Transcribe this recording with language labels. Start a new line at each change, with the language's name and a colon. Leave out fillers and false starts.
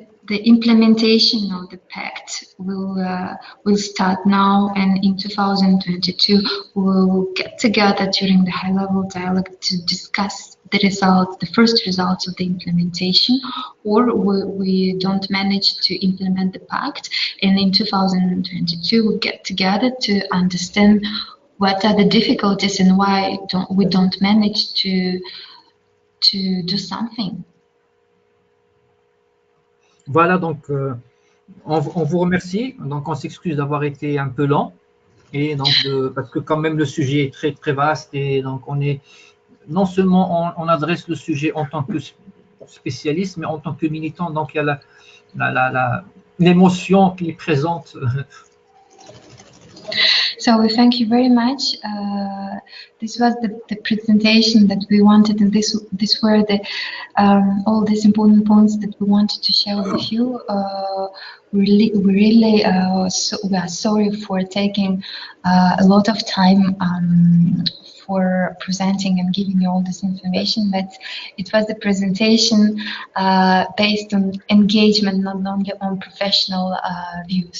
English: The implementation of the pact will start now, and in 2022 we'll get together during the high-level dialogue to discuss the first results of the implementation, or we don't manage to implement the pact, and in 2022 we'll get together to understand what are the difficulties and why we don't manage to do something.
French: Voilà, donc on vous remercie. Donc on s'excuse d'avoir été un peu lent, et donc parce que quand même le sujet est très très vaste, et donc non seulement on adresse le sujet en tant que spécialiste, mais en tant que militant. Donc il y a l'émotion qui est présente.
English: So we thank you very much. This was the presentation that we wanted, and these were all these important points that we wanted to share with you. We are sorry for taking a lot of time for presenting and giving you all this information, but it was a presentation based on engagement, not only on professional view.